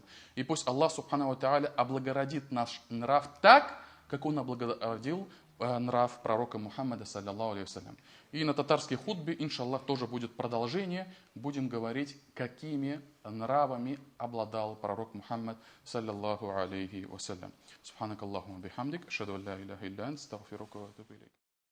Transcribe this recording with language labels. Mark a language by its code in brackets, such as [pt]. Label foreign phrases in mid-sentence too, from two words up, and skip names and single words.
[ru] И пусть Аллах [ar] سبحانه وتعالى [ru] облагородит наш нрав так, как Он облагородил нрав пророка Мухаммада, [ar] صلى الله عليه. [ru] И на татарской хутбе, иншаллах, тоже будет продолжение. Будем говорить, какими нравами обладал пророк Мухаммад, [ar] صلى الله عليه وسلم. سبحانك اللهم وبحمدك، أشهد أن لا إله إلا أنت، أستغفرك وأتوب إليك.